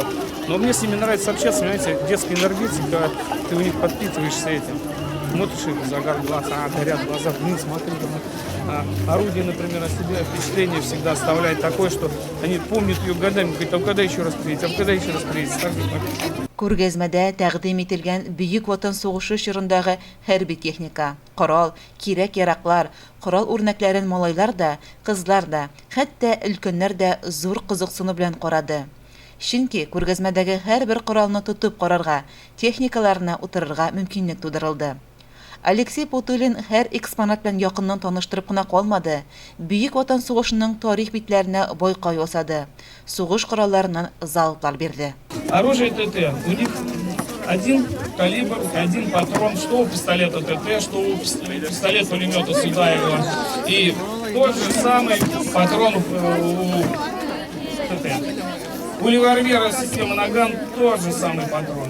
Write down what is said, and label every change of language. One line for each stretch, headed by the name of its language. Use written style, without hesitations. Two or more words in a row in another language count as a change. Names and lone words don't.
Russian: Но мне с ними нравится общаться, понимаете, детская энергетика, ты у них подпитываешься этим. Смотришь их, загар глаз, горят глаза, вниз смотри. Орудие, например, о себе впечатление всегда оставляет такое, что они помнят ее годами, говорят, а когда еще раз приедете, а когда еще раз приедете.
Tatar: Күргәзмәдә тәкъдим ителгән Бөек Ватан сугышы чорындагы хәрби техника, корал, кирәк-яраклар, корал үрнәкләрен малайлар да, кызлар да, хәтта өлкәннәр дә зур кызыксыну белән карады. Чөнки күргәзмәдәге һәрбер коралны тотып карарга, техникаларына утырырга мөмкинлек тудырылды. Алексей Путилин һәр экспонат белән якыннан таныштырып кына калмады. Бөек Ватан сугышының тарих битләренә байкау ясады. Сугыш коралларынан залплар бирде.
Russian: Оружие ТТ. У них один калибр, один патрон, что у пистолета ТТ, что у пистолет-пулемета Судаева. И тот же самый патрон у ТТ. У револьвера системы Наган тот же самый патрон.